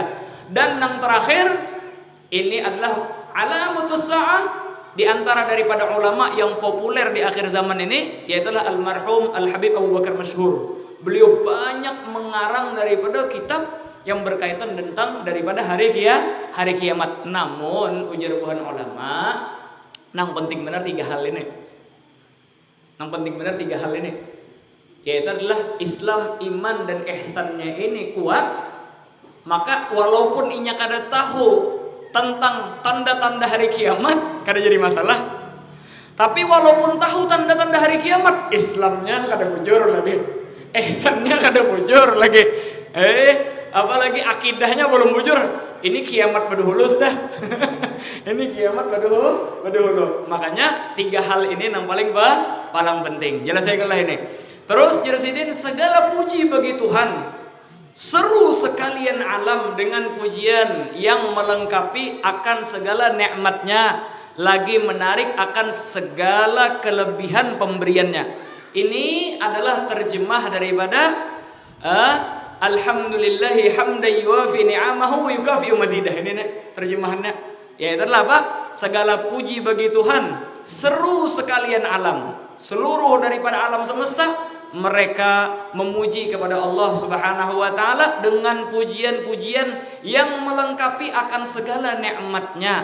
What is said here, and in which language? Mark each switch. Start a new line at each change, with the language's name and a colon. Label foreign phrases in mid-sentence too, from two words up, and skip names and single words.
Indonesian: Dan yang terakhir ini adalah
Arabic: علامات الساعة
Indonesian: di antara daripada ulama yang populer di akhir zaman ini, yaitulah almarhum Al-Habib Abu Bakar Masyhur. Beliau banyak mengarang daripada kitab yang berkaitan tentang daripada hari kiamat.
Banjar: Namun ujar buhan ulama, nang penting benar tiga hal ini. Yaitu adalah Islam, iman dan ihsannya ini kuat. Maka walaupun inya kada tahu tentang tanda-tanda hari kiamat, kada jadi masalah. Tapi walaupun tahu tanda-tanda hari kiamat, Islamnya kada bujur lagi, ihsannya kada bujur lagi, apalagi akidahnya belum bujur. Ini kiamat berdahulu sudah. Ini kiamat berdahulu.
Indonesian: Makanya tiga hal ini yang paling penting. Jelas saya ini. Terus jelasin segala puji bagi Tuhan. Seru sekalian alam dengan pujian yang melengkapi akan segala nikmatnya, lagi menarik akan segala kelebihan pemberiannya. Ini adalah terjemah daripada
Arabic: الحمد لله حمدا يوافي نعمه ويكافئ مزيده.
Indonesian: Ini terjemahannya. Yaitu adalah apa? Segala puji bagi Tuhan, seru sekalian alam. Seluruh daripada alam semesta mereka memuji kepada Allah
Arabic: سبحانه وتعالى
Indonesian: dengan pujian-pujian yang melengkapi akan segala nikmatnya.